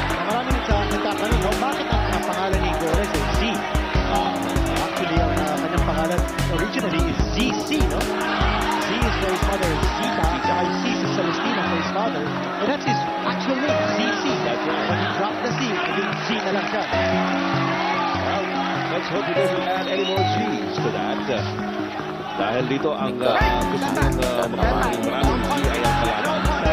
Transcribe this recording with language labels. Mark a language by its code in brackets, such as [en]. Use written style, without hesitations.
[tl] Maraming nagtatanong, bakit ang pangalan ni Gores ay Z? Actually, ang kanyang pangalan originally is ZC, no? [en] Z is for his mother, Zita, [tl] tsaka yung [en] C is Celestina for his father. And that's his actual name, ZC. That's right. When he dropped the C, [tl] naging Z na lang siya. [en] Well, let's hope he doesn't add any more G's to that. [tl] Dahil dito ang gusto niyang maraming G ay ang kalaban.